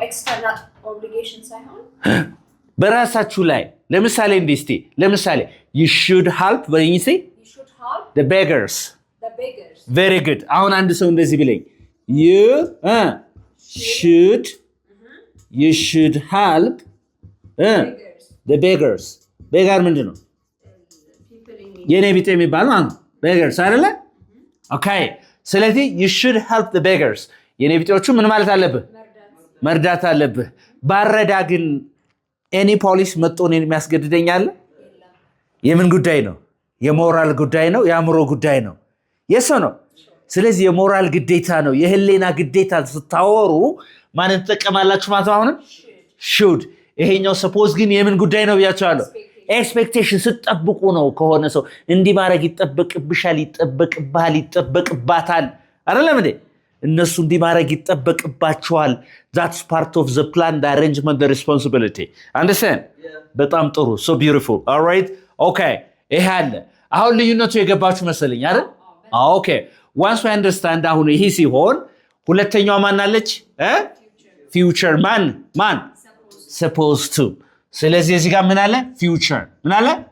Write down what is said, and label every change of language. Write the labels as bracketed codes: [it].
[en] external obligation ሳይሆን [am] በራሳችሁ ላይ ለምሳሌ እንዲስቲ ለምሳሌ [en] you should help [am] በእንግሊዝኛ [en] you should help the beggars. very good። [am] አሁን አንድ ሰው እንደዚህ ቢለኝ [en] you should help the beggars. [am] beggar ምንድነው? የኔ ቢጤ የሚባል ማለት ነው beggars አይደለ? okay ስለዚህ [en] you should help the beggars [am] የኔ ቢጤዎቹ ምን ማለት አለብህ? መርዳት አለብህ። ባረዳ ግን any ፖሊስ መጥቶ እኔን የሚያስገድደኝ አለ? የምን ጉዳይ ነው? የሞራል ጉዳይ ነው? የአእምሮ ጉዳይ ነው? [en] yes or no? [am] ስለዚህ የሞራል ግዴታ ነው፣ የህሊና ግዴታ ስታወሩ ማንን ትጠቀማላችሁ ማለት ነው? አሁንም should። ይሄኛው suppose ግን የምን ጉዳይ ነው ብያቸዋለሁ? ኤክስፔክቴሽን ስትጠብቁ ነው። ከሆነ ሰው እንዲህ ማድረግ ይጠበቅብሻል፣ ይጠበቅብሃል፣ ይጠበቅባታል አይደለም እንዴ? እነሱ እንዲህ ማድረግ ይጠበቅባቸዋል። [en] that's part of the plan, the arrangement, the responsibility. Understand? [am] በጣም ጥሩ። [en] so beautiful. all right, okay። [am] ይሄ አለ። አሁን ልዩነቱ የገባችሁ መሰለኝ አይደል? [en] okay, once we understand [am] አሁን ይሄ ሲሆን ሁለተኛዋ ማን አለች? future ማን supposed to። ስለዚህ እዚህ ጋር ምን አለ? future ምን አለ?